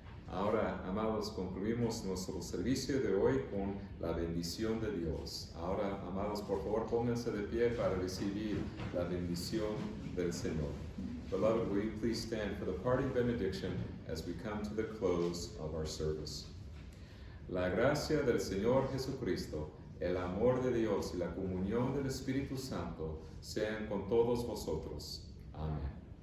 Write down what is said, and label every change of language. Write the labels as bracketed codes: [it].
[es] Ahora, amados, concluimos nuestro servicio de hoy con la bendición de Dios. Ahora, amados, por favor, pónganse de pie para recibir la bendición del Señor. [en] Beloved, will you please stand for the parting benediction as we come to the close of our service. [es] La gracia del Señor Jesucristo, el amor de Dios y la comunión del Espíritu Santo sean con todos vosotros. Amén.